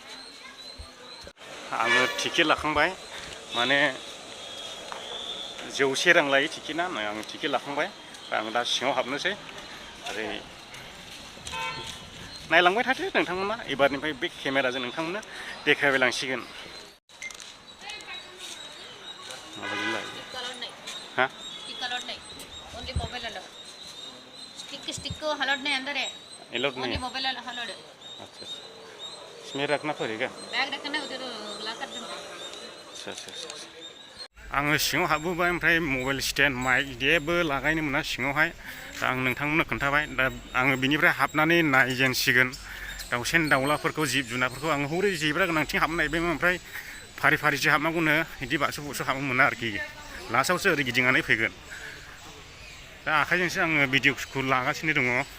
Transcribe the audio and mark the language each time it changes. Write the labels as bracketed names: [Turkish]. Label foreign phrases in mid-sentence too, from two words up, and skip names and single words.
[Bodo] आङो टिकेट लाखांबाय माने 100 रां लायो टिकेटआ आं टिकेट लाखांबाय आं दा सिङाव हाबनोसै ओरै नायलांबाय थादो नोंथांमोना एबारनिफ्राय बे केमेराजों नोंथांमोननो देखायबाय लांसिगोन माबायदि लायो हाँ [English] only mobile allowed [Hindi] स्टिक को अलाउड नहीं अंदर है अलाउड नहीं ओनली है [English] mobile allowed है [Hindi] अच्छा इसमें रखना पड़ेगा बैग रखना है उधर लाकर दो [Bodo] अच्छा आङो सिङाव हाबबोबाय ओमफ्राय मबाइल स्टेन्ड माइक जेबो लागायनो मोना सिङावहाय दा आं नोंथांमोननो खोन्थाबाय दा आङो बिनिफ्राय हाबनानै नायजेनसिगोन दाउसेन दाउलाफोरखौ जिब जुनारफोरखौ आङो हरै जेब्रा गोनांथिं हाबनो नायबायमोन ओमफ्राय फारिसो हाबनांगौनो बिदि बाक्सु हाबनो मोना आरोखि लास्टआवसो ओरै गिदिंनानै फैगोन दा आखाइजोंसो आङो भिडिअ'खौ लागासिनो दङ